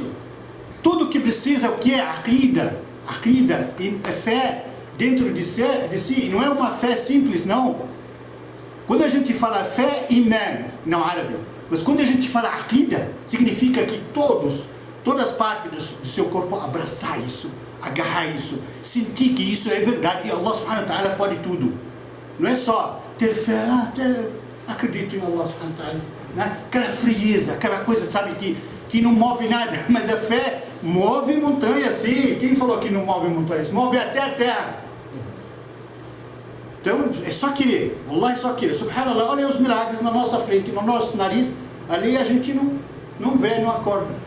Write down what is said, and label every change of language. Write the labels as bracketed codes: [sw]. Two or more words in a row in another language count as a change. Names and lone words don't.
[pt] Tudo que precisa, o que é aqida, é fé dentro de si, não é uma fé simples, não. Quando a gente fala fé, iman, não árabe, mas quando a gente fala aqida, significa que todas as partes do seu corpo abraçar isso, agarrar isso, sentir que isso é verdade e [ar] الله سبحانه وتعالى [pt] pode tudo. Não é só ter fé, acredito em [ar] الله سبحانه وتعالى, [pt] né? Aquela frieza, aquela coisa, sabe, que não move nada, mas a fé move montanha, sim. Quem falou que não move montanhas? Move até a terra. Então, é só querer. Allah é só querer. Subhanallah, olha os milagres na nossa frente, no nosso nariz. Ali a gente não vê, não acorda.